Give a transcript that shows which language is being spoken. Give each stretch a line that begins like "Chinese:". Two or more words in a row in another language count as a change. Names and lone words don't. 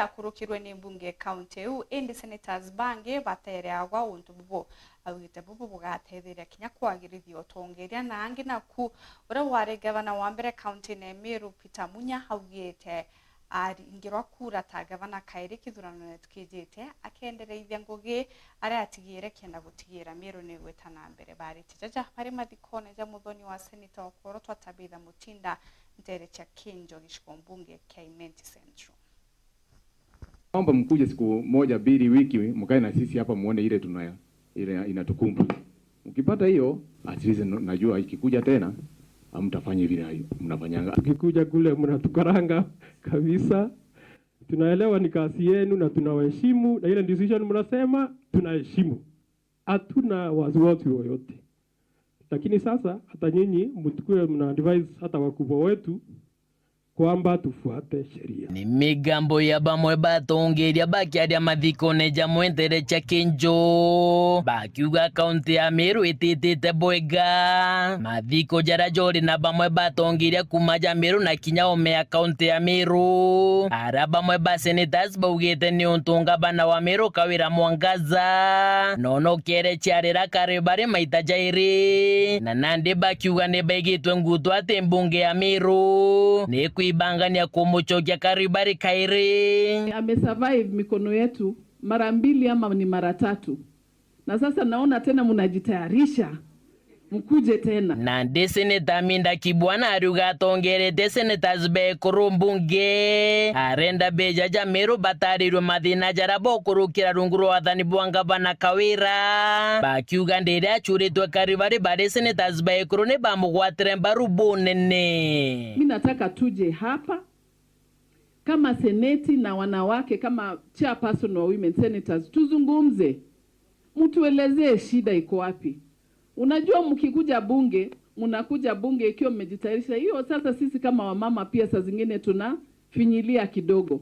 Meru: akurukirwe ni mbunge kaunti iu indi senators bange batere agwa untu bubu awite bubu bugatetheria kinya kwagirithio tongeria na angi naku ura ware gavana wa mbere kaunti ne Meru Peter Munya haugite aringirwa kura ta gavana Kairi Kithurano netukijite akendereithia ngugi aria atigire kenda gutigira Meru ni gwetana mbere bari tijaja bari mathikone ja muthoni wa senator okoro twatabitha Mutinda ntere cha Kinjo gishiko mbunge Kaimenti Central.
Swahili: Naomba mkuje siku moja mbili wiki mkae na sisi hapa muone ile tunayo ile inatukumba. Ukipata hiyo
English: at least
Swahili: najua ikikuja tena hamtafanya vile mnafanyanga. Ukikuja kule mnatukaranga kabisa. Tunaelewa ni kazi yenu na tunawaheshimu na ile decision mnasema tunaheshimu. Hatuna wasiwasi wowote. Lakini sasa hata nyinyi mtukue mna advise hata wakubwa wetu kwamba tufuate sheria.
Meru: Ni migambo ya bamwe batongeria bakiaria mathikone ja mwentere cha Kinjo bakiuga kaunti ya Meru ititite bwega mathiko jara jori na bamwe batongeria kuma ja Meru na kinya ome ya kaunti ya Meru ara bamwe ba senators baugite ni untunga bana wa Meru Kawira Mwangaza nono kere chiarira karibari maita jairi na nandi bakiuga ne begitwe ngutu ate mbunge ya Meru ni kuibangania kumuchokia Karibari Kairi.
Swahili: Amesurvive mikono yetu mara mbili ama ni mara tatu. Na sasa naona tena mnajitayarisha mkuje tena.
Meru: Na deseneta Minda Kibwana aruga tongerete senators be kurumbunge arenda beja ja Meru batarirwe mathina jarabo kurukira runguru wathani bwanga bana Kawira bakiuga ndire achuritwe Karibari bare senators be kurune bamugwatire mbaru bunene.
Swahili: Mimi nataka tuje hapa kama seneti na wanawake kama chairperson wa
English: women senators
Swahili: tuzungumze, mtuelezee shida iko wapi. Unajua mkikuja bunge, mnakuja bunge ikiwa mmejitayarisha. Hiyo sasa sisi kama wamama pia saa zingine tunafinyilia kidogo.